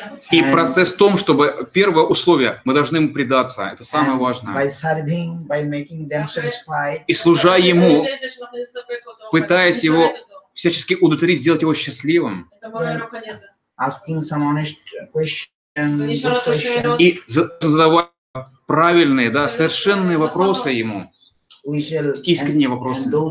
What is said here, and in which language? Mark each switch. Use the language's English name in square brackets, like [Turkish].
[Russian] И процесс в том, чтобы первое условие, мы должны ему предаться. Это самое важное. [English] By serving, by making them satisfied. [Russian] И служа ему, пытаясь его всячески удовлетворить, сделать его счастливым. [English] Asking some honest question, good question. [Russian] И задавать правильные, да, совершенные вопросы ему. Искренние вопросы.